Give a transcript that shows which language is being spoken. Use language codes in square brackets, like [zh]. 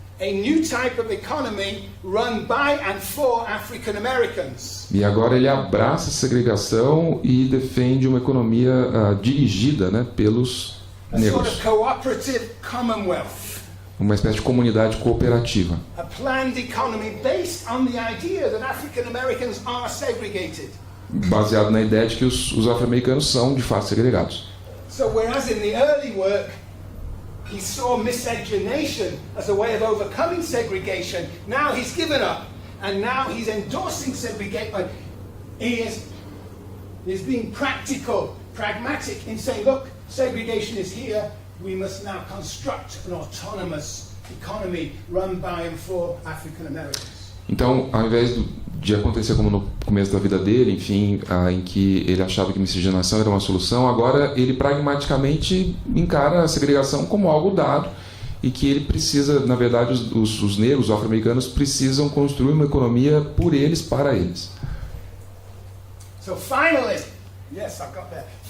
[en] a new type of economy run by and for African Americans. [pt] E agora ele abraça a segregação e defende uma economia dirigida, né, pelos [en] A sort [pt] negros. [en] of cooperative commonwealth. [pt] Uma espécie de comunidade cooperativa. [en] A planned economy based on the idea that African Americans are segregated. [pt] Baseado na ideia de que os afro-americanos são de fato segregados. [en] So whereas in the early work he saw miscegenation as a way of overcoming segregation, now he's given up and now he's endorsing segregation. He's being practical, pragmatic in saying, look, segregation is here, we must now construct an autonomous economy run by and for African Americans. [pt] Então, ao invés de acontecer como no começo da vida dele, enfim, em que ele achava que miscigenação era uma solução, agora ele pragmaticamente encara a segregação como algo dado e que ele precisa, na verdade, os negros, os afro-americanos, precisam construir uma economia por eles, para eles. [en] So finally, yes, I got there.